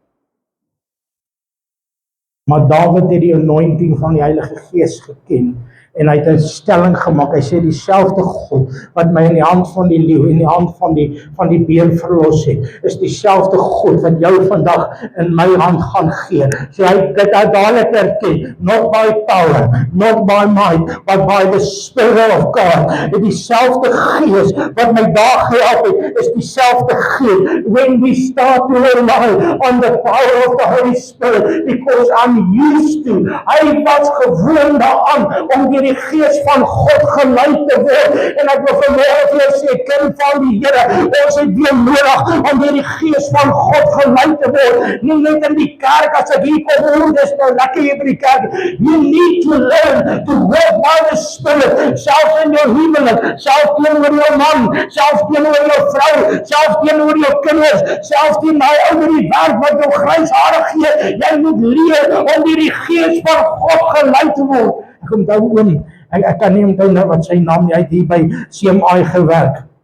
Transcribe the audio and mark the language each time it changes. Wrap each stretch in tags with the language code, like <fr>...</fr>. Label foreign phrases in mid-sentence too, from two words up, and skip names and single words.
<af>Maar Dawid het die anointing van die Heilige Gees geken En hy het 'n stelling gemaak. Hy sê dieselfde God wat my in die hand van die leeu en die hand van die beer verlos het, is dieselfde God wat jou vandag in my hand gaan gee. So hy dit dadelik erken,</af> <en>not by power, not by might, but by the Spirit of God.</en> <af>Dieselfde Gees wat my daar gehelp het, is dieselfde Gees.</af> <en>When we start to rely on the power of the Holy Spirit, because I'm used to,</en> <af>hy was gewoon daaraan om deur die Gees van God gelei te word. En ek wil vanmôre vir jou sê, kind van die Here, ons het weer nodig om deur die Gees van God gelei te word. Nie net in die kerk as ek hier kom, dis nou lekker hier by die kerk.</af> <en>You need to learn to walk by the Spirit,</en> <af>selfs in jou huwelik, selfs teenoor jou man, selfs teenoor jou vrou, selfs teenoor jou kinders, selfs teenoor ou by die werk wat jou grys hare gee. Jy moet leer om deur die Gees van God gelei te word. Ek onthou oom, ek kan nie onthou nou wat sy naam nie, hy het hier by CMI gewerk.</af>